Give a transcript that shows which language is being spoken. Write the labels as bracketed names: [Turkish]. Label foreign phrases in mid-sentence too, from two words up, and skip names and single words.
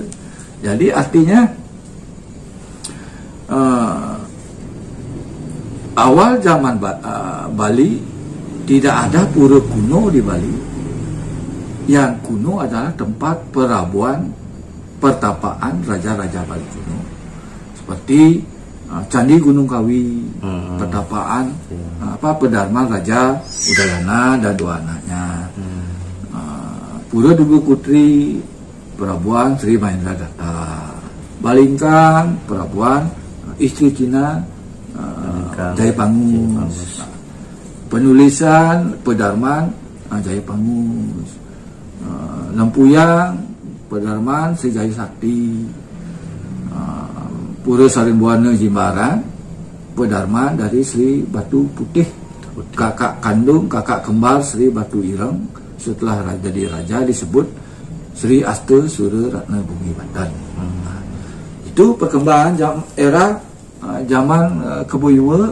[Indonesian] Jadi artinya awal zaman Bali tidak ada pura kuno di Bali. Yang kuno adalah tempat perabuan pertapaan raja-raja Bali kuno, seperti Candi Gunung Kawi, pertapaan pedarman Raja Udayana dan 2 anaknya. Pura Dugu Putri, perabuan Sri Mahendra Datta. Balingkang, perabuan istri Cina Jaya Pangus. Penulisan pedarman Jaya Pangus. Lempuyang, pedarman Sri Jaya Sakti. Pura Sarimbuana Jimbaran, pedarman dari Sri Batu Putih, kakak kandung, kakak kembar Sri Batu Ireng. Setelah jadi raja disebut Sri Asta Sura Ratna Bumi Banten. Itu perkembangan era zaman Kebo Iwo.